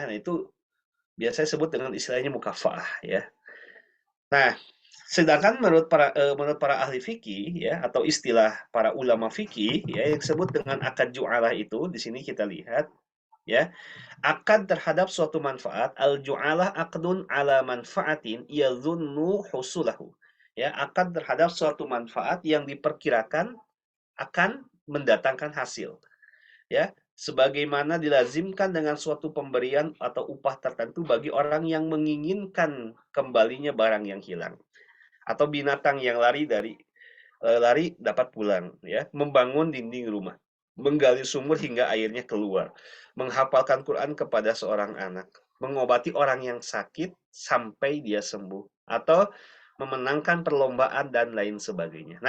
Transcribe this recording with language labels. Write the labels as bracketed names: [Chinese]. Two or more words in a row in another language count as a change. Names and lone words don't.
[Indonesian] Nah, itu biasanya sebut dengan istilahnya mukafaah ya. Nah, Sedangkan menurut para ahli fikih ya atau istilah para ulama fikih ya yang disebut dengan akad ju'alah itu di sini kita lihat ya, akad terhadap suatu manfaat, [Arabic] الجعالة عقد على منفعة يظن حصولها. [Indonesian] Ya, akad terhadap suatu manfaat yang diperkirakan akan mendatangkan hasil. Ya, sebagaimana dilazimkan dengan suatu pemberian atau upah tertentu bagi orang yang menginginkan kembalinya barang yang hilang atau binatang yang lari dapat pulang ya, membangun dinding rumah, menggali sumur hingga airnya keluar, menghafalkan Quran kepada seorang anak, mengobati orang yang sakit sampai dia sembuh, atau memenangkan perlombaan dan lain sebagainya.